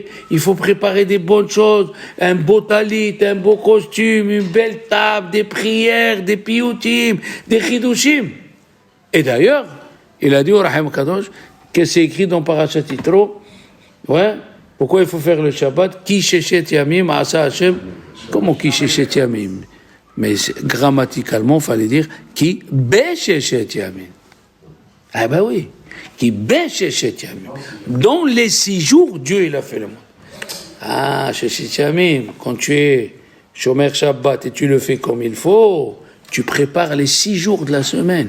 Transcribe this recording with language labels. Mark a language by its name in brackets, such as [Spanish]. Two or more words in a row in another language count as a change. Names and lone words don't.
[French] Il faut préparer des bonnes choses, un beau talit, un beau costume, une belle table, des prières, des piyutim, des chidushim. Et d'ailleurs, il a dit au Rahim Kadosh, que c'est écrit dans Parashat Yitro, ouais, pourquoi il faut faire le Shabbat? [Hebrew] כי ששת ימים עשה השם. Comment כי ששת ימים? [French] Mais grammaticalement, il fallait dire [Hebrew] כי בששת ימים. [French] Ah ben oui, [Hebrew] כי בששת ימים. [French] Dans les 6 jours, Dieu il a fait le monde. Ah, [Hebrew] ששת ימים, [French] quand tu es [Hebrew] שומר שבת [French] et tu le fais comme il faut, tu prépares les 6 jours de la semaine.